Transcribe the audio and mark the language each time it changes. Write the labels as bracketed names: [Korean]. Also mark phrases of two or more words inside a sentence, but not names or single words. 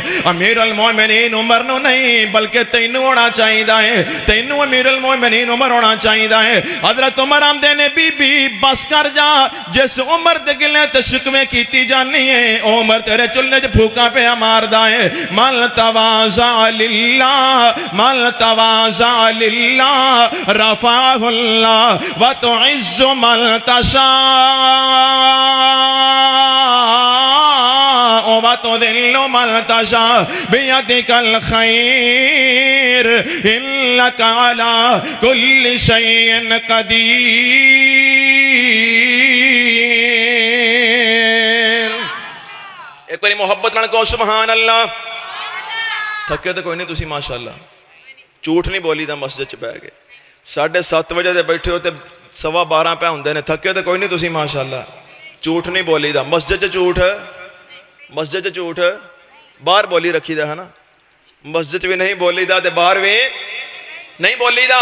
[Punjabi] ਅਮੀਰੁਲ ਮੋਮਿਨੀਨ ਉਮਰ ਨੂੰ ਨਹੀਂ ਬਲਕਿ ਤੈਨੂੰ ਹੋਣਾ ਚਾਹੀਦਾ ਹੈ, ਤੈਨੂੰ ਅਮੀਰੁਲ ਮੋਮਿਨੀਨ ਉਮਰ ਹੋਣਾ ਚਾਹੀਦਾ ਹੈ। ਹਜ਼ਰਤ ਉਮਰ ਆਂਦੇ ਨੇ ਬੀਬੀ ਬਸ ਕਰ ਜਾ, ਜਿਸ ਉਮਰ ਦੇ ਗਿਲੇ ਤੇ ਸ਼ਿਕਵੇ ਕੀਤੀ ਜਾਨੀ ਹੈ ਓ ਉਮਰ ਤੇਰੇ ਚੁੱਲ੍ਹੇ ਚ ਫੂਕਾਂ ਪੇ ਮਾਰਦਾ ਹੈ। [Arabic] من تواضع لله، من تواضع لله رفعه الله وتعز من تشاء وتذل من تشاء بيدك الخير إنك على كل شيء قدير. [Punjabi] ਇੱਕ ਬਾਰੀ ਮੁਹੱਬਤ ਨਾਲ ਕਹੋ [Arabic] سبحان الله. [Punjabi] ਥੱਕੇ ਤੋ ਕੋਈ ਨਹੀਂ ਤੁਸੀਂ ਮਾਸ਼ਾਅੱਲਾਹ, ਝੂਠ ਨਹੀਂ ਬੋਲੀਦਾ ਮਸਜਿਦ ਚ ਬਹਿ ਗਏ 7:30 ਵਜੇ ਦੇ ਬੈਠੇ ਹੋ ਤੇ 12:15 ਪੇ ਹੁੰਦੇ ਨੇ, ਥੱਕੇ ਤੋ ਕੋਈ ਨਹੀਂ ਤੁਸੀਂ ਮਾਸ਼ਾਅੱਲਾਹ, ਝੂਠ ਨਹੀਂ ਬੋਲੀਦਾ। ਮਸਜਿਦ ਚ ਝੂਠ, ਮਸਜਿਦ ਚ ਝੂਠ ਬਾਹਰ ਬੋਲੀ ਰੱਖੀਦਾ ਹੈ ਨਾ, ਮਸਜਿਦ ਵੀ ਨਹੀਂ ਬੋਲੀਦਾ ਤੇ ਬਾਹਰ ਵੀ ਨਹੀਂ ਬੋਲੀਦਾ।